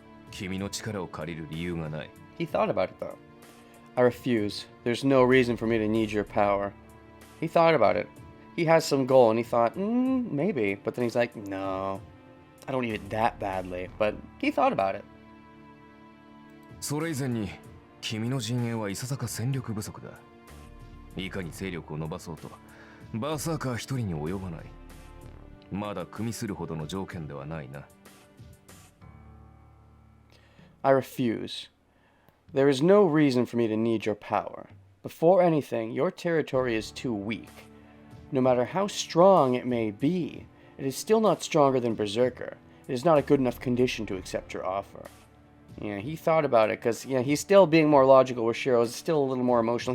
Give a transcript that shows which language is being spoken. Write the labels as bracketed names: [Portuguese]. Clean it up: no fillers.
[Japanese] 君の力を借りる理由がない。 [English] He thought about it though. I refuse. There's no reason for me to need your power. He thought about it. He has some goal and he thought, maybe. But then he's like, no, I don't need it that badly. But he thought about it. [Japanese] それ以前に君の陣営はいささか戦力不足だ。いかに勢力を伸ばそうとバーサーカー一人に及ばない。まだ組みするほどの条件ではないな。 [English] I refuse. There is no reason for me to need your power. Before anything, your territory is too weak. No matter how strong it may be, it is still not stronger than Berserker. It is not a good enough condition to accept your offer. Yeah, he thought about it, because he's still being more logical, where Shiro's still a little more emotional.